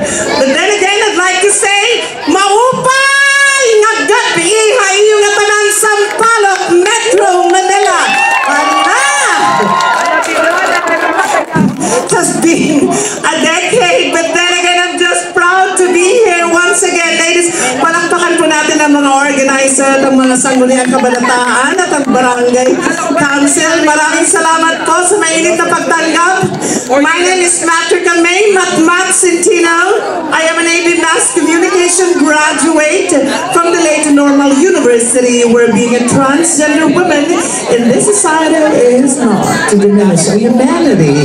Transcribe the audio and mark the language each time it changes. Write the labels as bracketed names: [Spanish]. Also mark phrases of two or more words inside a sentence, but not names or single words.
[English] But then again, I'd like to say, [Waray] maupay nga gabi hayo nga tanan Sampaloc, Metro Manila. [English] It has been a decade, but then again, I'm just proud to be here once again. Ladies, [Filipino] palakpakan po natin ang mga organizer, ang mga sangguniang kabataan at ang barangay council. Maraming salamat po sa mainit na pagtanggap. [English] My name is Matrica May Matmat Centino. I am an AB Mass Communication graduate from the late Normal University, where being a transgender woman in this society is not to diminish our humanity.